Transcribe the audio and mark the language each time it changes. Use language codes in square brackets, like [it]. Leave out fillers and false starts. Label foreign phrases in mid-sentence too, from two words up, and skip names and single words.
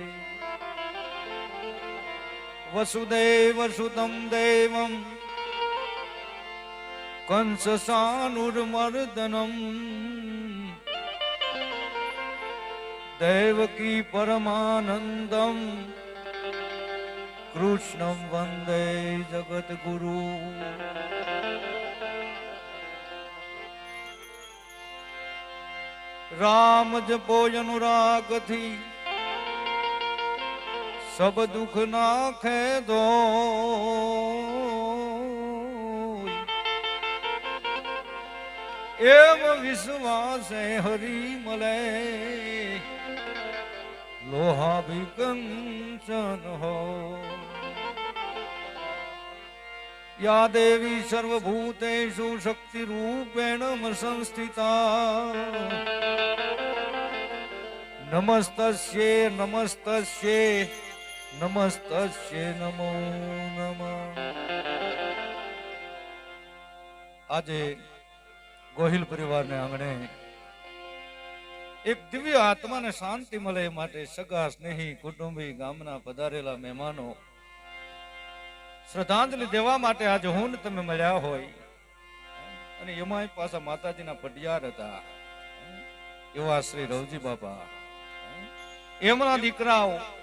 [sa] वसुदेवसुतं देवं कंससानुर्मर्दनं देवकी परमानन्दं कृष्णं वन्दे जगद्गुरु। [gu] રામ જપો અનુરાગથી સબ દુખ નાખે દો। એવ વિશ્વાસ હરિ મળે લોહા ભી કંચન હો। [sa] या देवी सर्वभूतेषु शक्ति रूपेण संस्थिता नमस्तस्ये नमस्तस्ये नमस्तस्ये नमो नमः। [gu] આજે ગોહિલ પરિવારને આંગણે એક દિવ્ય આત્માને શાંતિ મળે માટે સગા સ્નેહી કુટુંબી ગામના પધારેલા મહેમાનો શ્રદ્ધાંજલિ દેવા માટે આજે હું ને તમે મળ્યા હોય અને એમાં પાછા માતાજીના પટિયાર હતા એવા શ્રી રવજી બાપા, એમના દીકરાઓ